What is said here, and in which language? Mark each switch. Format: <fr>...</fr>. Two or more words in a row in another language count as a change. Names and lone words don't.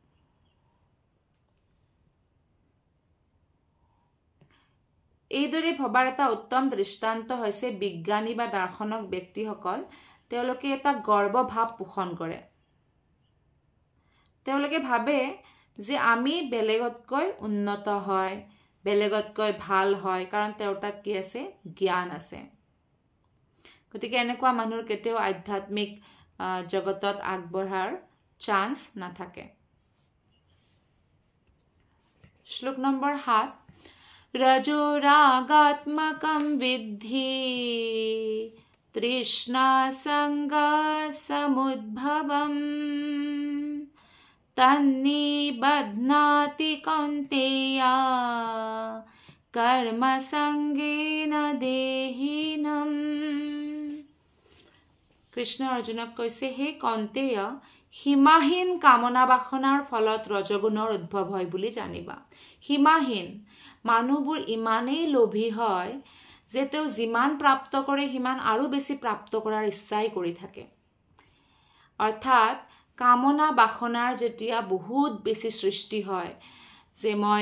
<as>এইদৰে ভবাৰ এটা উত্তম দৃষ্টান্ত হৈছে বিজ্ঞানী বা দাৰ্শনিক ব্যক্তিসকল তেওঁলোকে এটা গৰ্ব ভাৱ পোষণ কৰে তেওঁলোকে ভাবে যে আমি বেলেগতকৈ উন্নত হয় বেলেগতকৈ ভাল হয় কাৰণ তেওঁৰ তাত কি আছে জ্ঞান আছে গতিকে এনেকুৱা মানুহৰ কেতিয়াও আধ্যাত্মিক জগতত আগবঢ়াৰ চান্স নাথাকে শ্লোক নম্বৰ</as> <sa>7 रजो रागात्मकं विद्धि तृष्णा संगा समुद्भवम् तन्निबध्नाति कौन्तेया कर्म संगेन देहिनम्</sa> <as>কৃষ্ণ অৰ্জুনক কৈছে হে কন্তেয় সীমাহীন কামনা বাসনাৰ ফলত ৰজগুণৰ উদ্ভৱ হয় বুলি জানিবা সীমাহীন মানুহবোৰ ইমানেই লোভী হয় যে তেওঁ যিমান প্ৰাপ্ত কৰে সিমান আৰু বেছি প্ৰাপ্ত কৰাৰ ইচ্ছাই কৰি থাকে অৰ্থাৎ কামনা বাসনাৰ যেতিয়া বহুত বেছি সৃষ্টি হয় যে মই</as>